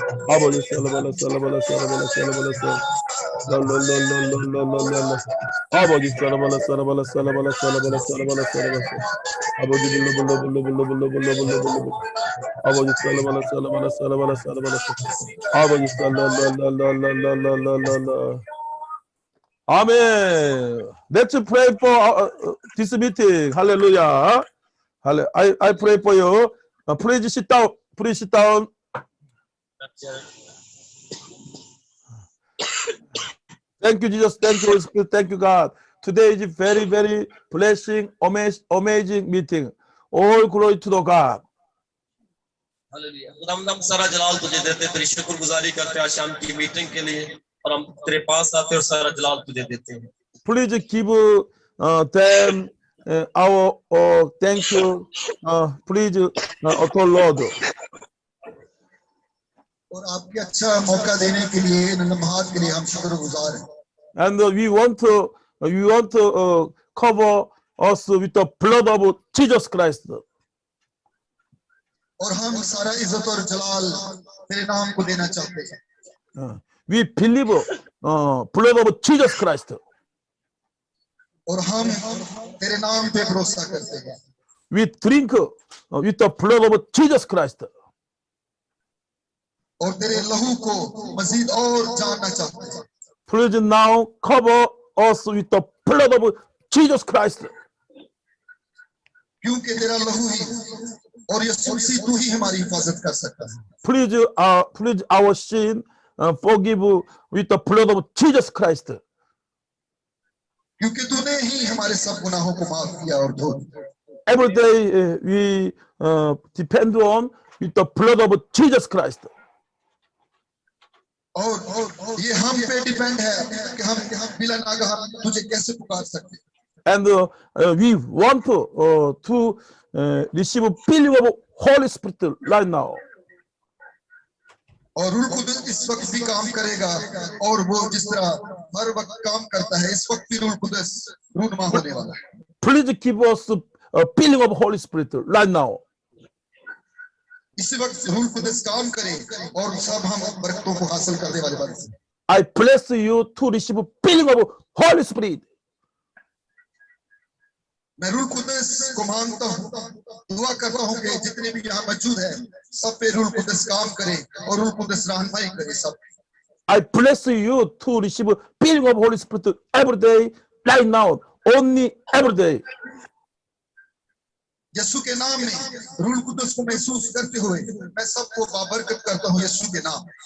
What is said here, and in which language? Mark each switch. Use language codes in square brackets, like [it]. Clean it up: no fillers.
[en] 아버지 살아발라 살아발라 살아발라 살아발라 랄랄랄랄랄랄랄랄 아버지 살아발라 살아발라 살아발라 살아발라 살아발라 살아발라 아버지 불러불러불러불러불러불러불러불러 아버지 살아발라 살아발라 살아발라 살아발라 아버지 살라랄랄랄랄랄랄랄 아멘. Let's pray for this meeting. Hallelujah. I pray for you. Please sit down. Please sit down. Thank you, Jesus. Thank you, Holy Spirit. Thank you, God. Today is a very, very blessing, amazing meeting. All glory to the God. [hi] Hallelujah. खुदावंद हम सारा जलाल तुझे देते, तेरी शुक्रगुजारी करते हैं आज शाम की मीटिंग के लिए, और हम तेरे पास आते और सारा जलाल तुझे देते हैं। [en] Please give them our thank you, please, to Lord. [hi] और आपके अच्छा मौका देने के लिए इन लम्हात के लिए हम शुक्रगुजार हैं [en] And we want to cover us with the blood of Jesus Christ. [hi] और हम सारा इज्जत और जलाल तेरे नाम को देना चाहते हैं [en] We believe blood of Jesus Christ. [hi] और हम तेरे नाम पे भरोसा करते हैं [en] We drink with the blood of Jesus Christ. [hi] और तेरे लहू को मजीद और जानना चाहते हैं [en] Please now cover us with the blood of Jesus Christ. [hi] क्योंकि तेरा लहू ही और यीशु मसीह तू ही हमारी हिफाजत कर सकता है [en] Please our sin forgive with the blood of Jesus Christ. [hi] क्योंकि तूने ही हमारे सब गुनाहों को माफ किया और धो दिया [en] Every day we depend on with the blood of Jesus Christ. [hi] और ये हम पे डिपेंड है कि हम बिला नागाह तुझे कैसे पुकार सकते हैं [en] And we want to receive filling of Holy Spirit right now. [hi] और रूह कुदस इस वक्त भी काम करेगा और वो जिस तरह हर वक्त काम करता है इस वक्त भी रूह कुदस रूनमा होने वाला है [en] Please give us a filling of Holy Spirit right now. [hi] इसी वक्त रूह कुदस काम करे और सब हम बरकतों को हासिल करने वाले बन सकें [en] I bless you to receive filling of Holy Spirit. [hi] मैं रूह कुदस को मांगता हूँ दुआ करता हूँ कि जितने भी यहाँ मौजूद हैं सब पे रूह कुदस काम करे और रूह कुदस रहनुमाई करे सब [en] I bless you to receive filling of Holy Spirit every day, right now, only every day. [hi] यीशु के नाम में रूह कुदस को महसूस करते हुए मैं सबको बाबरकत करता हूँ यीशु के नाम